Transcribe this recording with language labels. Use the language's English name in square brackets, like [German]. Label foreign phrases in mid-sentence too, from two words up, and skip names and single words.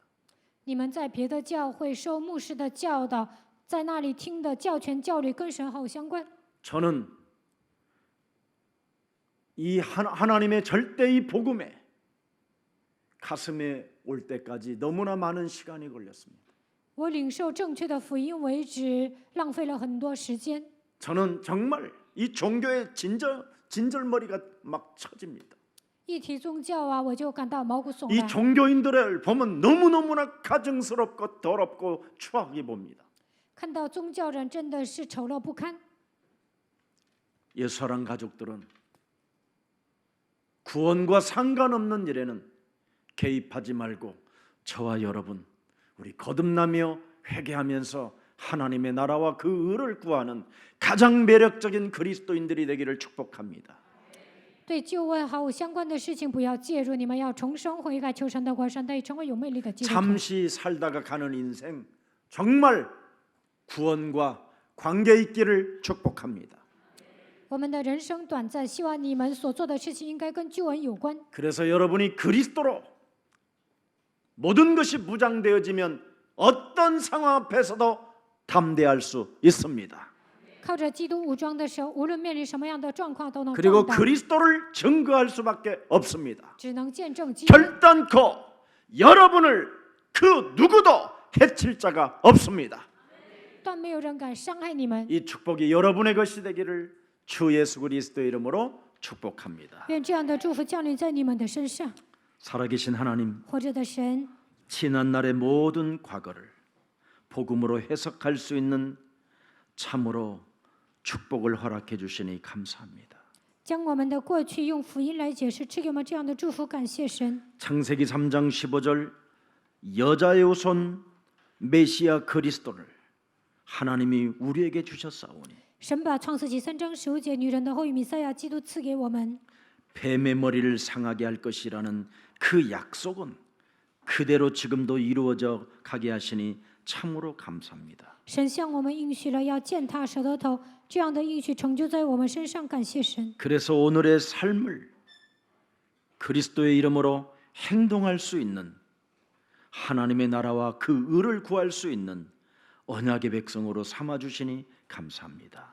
[Chinese] 你们在别的教会受牧师的教导，在那里听的教权教理跟神毫无相关。 [Korean] 저는 이 하나님의 절대의 복음에 가슴에 올 때까지 너무나 많은 시간이 걸렸습니다. [Chinese] 我领受正确的福音为止，浪费了很多时间。 [Korean] 저는 정말 이 종교의 진절머리가 막 쳐집니다. [Chinese] 一提宗教啊，我就感到毛骨悚 [Korean] 이 [Chinese] 然。 [Korean] 종교인들을 보면 너무너무나 가증스럽고 더럽고 추하게 봅니다. [Chinese] 看到宗教人真的是丑陋不堪。 [Korean] 예수사랑 가족들은 구원과 상관없는 일에는 개입하지 말고 저와 여러분 우리 거듭나며 회개하면서 하나님의 나라와 그 의를 구하는 가장 매력적인 그리스도인들이 되기를 축복합니다. [Chinese] 对救恩毫无相关的事情不要介入，你们要重生悔改，求神的国，神得以成为有魅力的基督徒。 [Korean] 잠시 살다가 가는 인생 정말 구원과 관계 있기를 축복합니다. [Chinese] 我们的人生短暂，希望你们所做的事情应该跟救恩有关。 [Korean] 그래서 여러분이 그리스도로 모든 것이 무장되어지면 어떤 상황 앞에서도 담대할 수 있습니다. [Chinese] 靠着基督武装的时候，无论面临什么样的状况都能 [Korean] 그리고 [Chinese] 壮胆， [Korean] 그리스도를 증거할 수밖에 없습니다. [Chinese] 只能见证基督。 [Korean] 결단코 여러분을 그 누구도 해칠 자가 없습니다. [Chinese] 但没有人敢伤害你们。 [Korean] 이 축복이 여러분의 것이 되기를 주 예수 그리스도의 이름으로 축복합니다. [Chinese] 愿这样的祝福降临在你们的身上。 [Korean] 살아계신 하나님, [Chinese] 活着的神， [Korean] 지난 날의 모든 과거를 복음으로 해석할 수 있는 참으로 축복을 허락해 주시니 감사합니다. [Chinese] 将我们的过去用福音来解释，赐给我们这样的祝福，感谢神。 [Korean] 창세기 3장 15절 여자의 후손 메시아 그리스도를 하나님이 우리에게 주셨사오니 [Chinese] 神把创世纪3章15节女人的后裔弥赛亚基督赐给我们， [Korean] 뱀의 머리를 상하게 할 것이라는 그 약속은 그대로 지금도 이루어져 가게 하시니 참으로 감사합니다. [Chinese] 神向我们应许了要践踏蛇的头，这样的应许成就在我们身上，感谢神。 [Korean] 그래서 오늘의 삶을 그리스도의 이름으로 행동할 수 있는 하나님의 나라와 그 의를 구할 수 있는 언약의 백성으로 삼아 주시니 감사합니다.